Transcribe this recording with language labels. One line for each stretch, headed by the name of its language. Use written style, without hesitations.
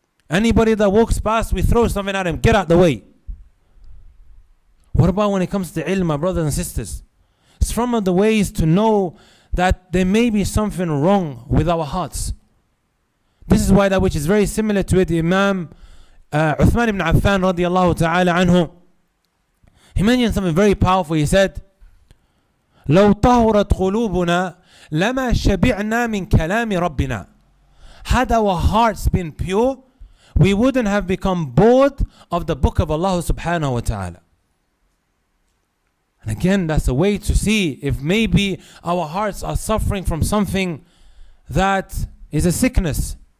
English: Anybody that walks past, we throw something at him, get out the way. What about when it comes to ilm, my brothers and sisters? It's from the ways to know that there may be something wrong with our hearts. This is why that which is very similar to it, Imam Uthman ibn Affan radiallahu ta'ala anhu, he mentioned something very powerful. He said,
Arabic: لو طهرت قلوبنا لما شبعنا من كلام ربنا.
English: Had our hearts been pure, we wouldn't have become bored of the book of Allah subhanahu wa ta'ala. And again, that's a way to see if maybe our hearts are suffering from something that is a sickness.